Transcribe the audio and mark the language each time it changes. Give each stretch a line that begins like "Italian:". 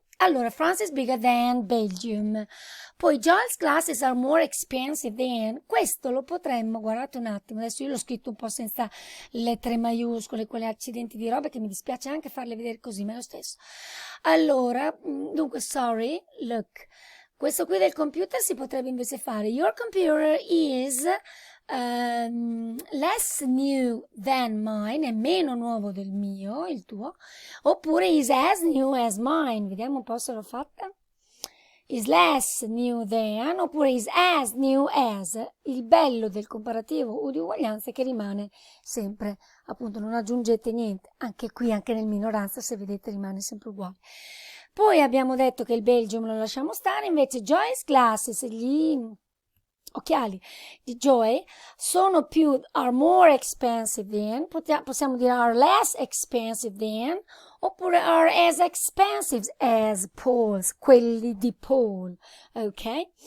Italian: Allora,
English: France is bigger than Belgium.
Italian: Poi,
English: Joel's glasses are more expensive than.
Italian: Questo lo potremmo, guardate un attimo, adesso io l'ho scritto un po' senza lettere maiuscole, quelle accidenti di robe che mi dispiace anche farle vedere così, ma è lo stesso. Allora, dunque,
English: sorry, look.
Italian: Questo qui del computer si potrebbe invece fare
English: Your computer is less new than mine,
Italian: è meno nuovo del mio, il tuo, oppure
English: is as new as mine.
Italian: Vediamo un po' se l'ho fatta.
English: Is less new than,
Italian: oppure
English: is as new as.
Italian: Il bello del comparativo o di uguaglianza è che rimane sempre, appunto, non aggiungete niente. Anche qui, anche nel minoranza, se vedete, rimane sempre uguale. Poi abbiamo detto che il Belgium lo lasciamo stare, invece
English: Joy's glasses,
Italian: gli occhiali di Joy sono
English: are more expensive than,
Italian: possiamo dire
English: are less expensive than,
Italian: oppure
English: are as expensive as Paul's,
Italian: quelli di Paul, ok?